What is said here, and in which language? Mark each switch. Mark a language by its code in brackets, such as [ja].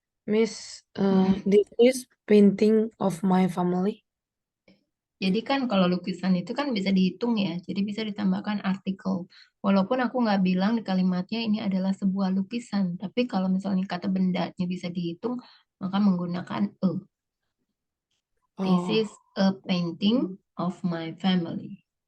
[en] Miss, this is painting of my family. [id] Jadi kan kalau lukisan itu kan bisa dihitung ya. Jadi bisa ditambahkan artikel. Walaupun aku nggak bilang di kalimatnya ini adalah sebuah lukisan. Tapi kalau misalnya kata bendanya bisa dihitung, maka menggunakan a. [en] This Oh, is a painting of my family.